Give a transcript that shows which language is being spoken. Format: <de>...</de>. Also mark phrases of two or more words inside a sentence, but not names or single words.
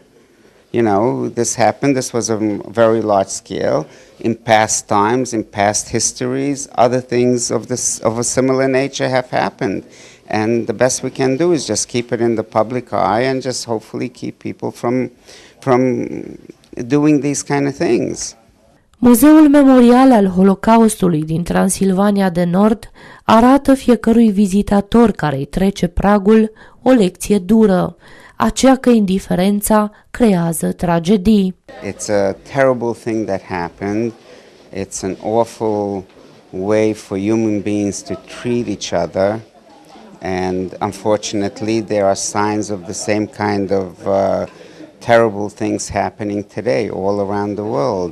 <en>You know, this happened, this was a very large scale. In past times, in past histories, other things of a similar nature have happened. And the best we can do is just keep it in the public eye and just hopefully keep people from doing these kind of things.</en> <ro>Muzeul Memorial al Holocaustului din Transilvania de Nord arată fiecărui vizitator care îi trece pragul o lecție dură, aceea că indiferența creează tragedii.</ro> <en>It's a terrible thing that happened. It's an awful way for human beings to treat each other. And unfortunately, there are signs of the same kind of terrible things happening today all around the world.</en>